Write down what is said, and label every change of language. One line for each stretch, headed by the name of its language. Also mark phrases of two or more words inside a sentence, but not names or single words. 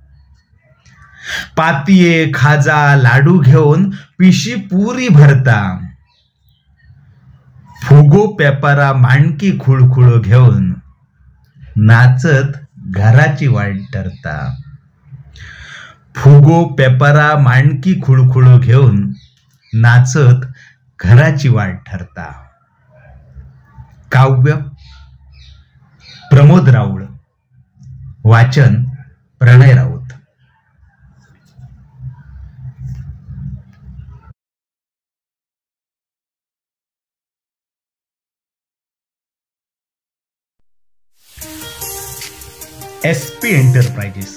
Konkani: पातिये खाजा लाडू घेऊन पिशी पुरी भरता. फुगो पेपरा मांडकी खुळखुळ घेऊन नाचत घराची वाट धरता. फुगो पेपरा मांडकी खुळखुळ घेऊन नाचत घराची वाट ठरता. काव्य प्रमोद राऊळ, वाचन प्रणय राऊत. SP एंटरप्राइजेस.